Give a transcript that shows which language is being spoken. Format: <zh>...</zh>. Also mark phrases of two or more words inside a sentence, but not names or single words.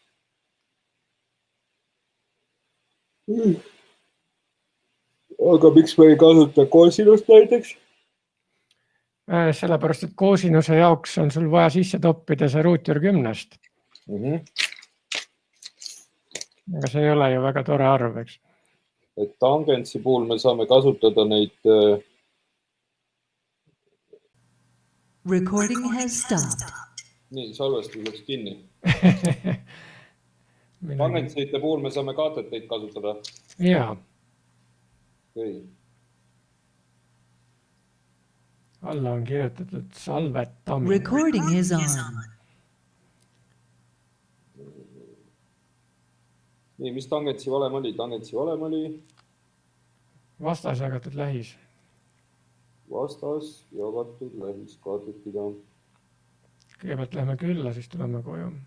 <et>Aga miks me ei kasuta kosinust näiteks? Sellepärast, et kosinuse jaoks on sul vaja sisse toppida see ruutjuur 10-st. Aga see ei ole ju väga tore arv, eks? Et tangentsi puhul me saame kasutada neid...</et> <en>Recording has stopped.</en> <et>Nii, salvestus läks kinni. Tangentsite puhul me saame kaateteid kasutada. Jaa. Okay. Alla on kirjutatud salvetamine.</et> <en>Recording is on.</en> <et>Nii, mis tangentsi valem oli? Tangentsi valem oli... Vastas jagatud lähis. Vastas jagatud lähis kaatetida. Kõigepealt lähme külla, siis tuleme koju.</et>